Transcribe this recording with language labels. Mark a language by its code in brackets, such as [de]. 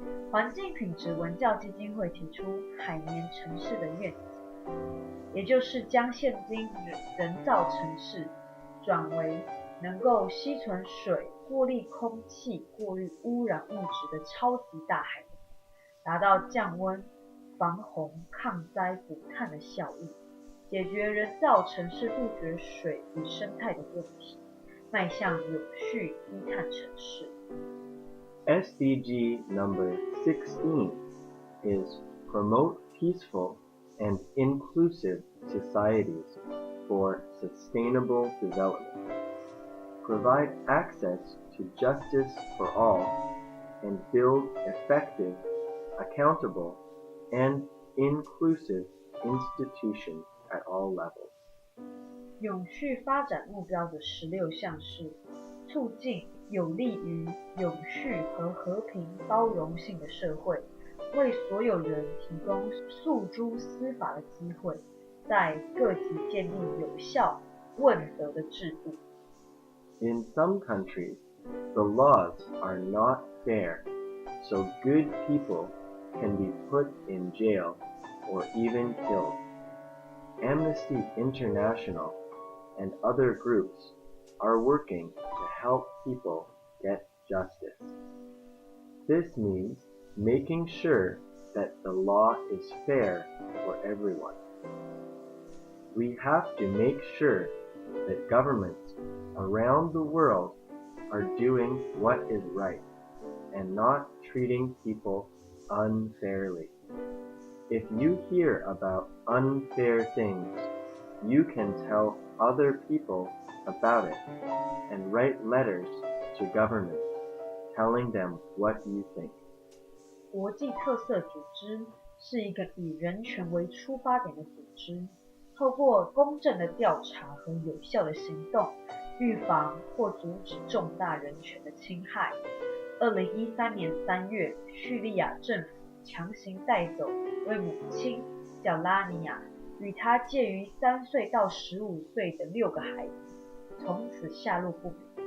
[zh] 环境品质文教基金会提出海绵城市的愿景，也就是将现今人造城市转为能够吸存水、过滤空气、过滤污染物质的超级大海绵，达到降温、防洪、抗灾、补碳的效益，解决人造城市杜绝水与生态的问题，迈向永续低碳城市。 [en] SDG number 16 is promote peaceful and inclusive societies for sustainable development. Provide access to justice for all and build effective, accountable, and inclusive institutions at all levels. [zh] 永续发展目标的16项是促进有利于永续和和平包容性的社会，为所有人提供诉诸司法的机会，在各级建立有效问责的制度。 [en] In some countries, the laws are not fair, so good people can be put in jail or even killed. Amnesty International and other groups are working to help people get justice. This means making sure that the law is fair for everyone. We have to make sure that governments around the world are doing what is right and not treating people unfairly. If you hear about unfair things, you can tell other people about it and write letters to governments telling them what you think. [zh] 国际特色组织是一个以人权为出发点的组织，透过公正的调查和有效的行动，预防或阻止重大人权的侵害。 2013年3月，叙利亚政府强行带走一位母亲，叫拉尼亚，与她介于3岁到15岁的6个孩子，从此下落不明。